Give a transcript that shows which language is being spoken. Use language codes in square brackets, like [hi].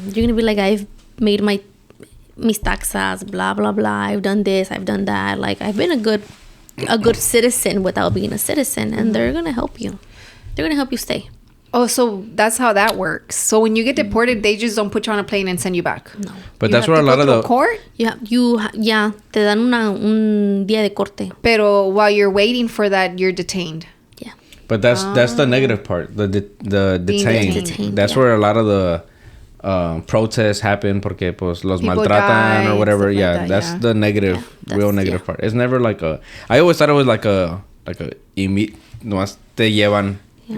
[en] You're going to be like, I've made mis taxas, blah, blah, blah. I've done this, I've done that. Like, I've been a good citizen without being a citizen. And they're going to help you. They're going to help you stay. Oh, so that's how that works. So when you get deported, they just don't put you on a plane and send you back. No. But that's where a lot of the court. Yeah, [es] te dan un día de corte. Pero [en] while you're waiting for that, you're detained. Yeah. But that's the negative part. The detained. That's where a lot of the protests happen [es] porque pues los [en] people [es] maltratan [en] or whatever. Yeah, that's the negative, real negative part. It's never like I always thought it was like a [es] nomás te llevan. [en] Yeah.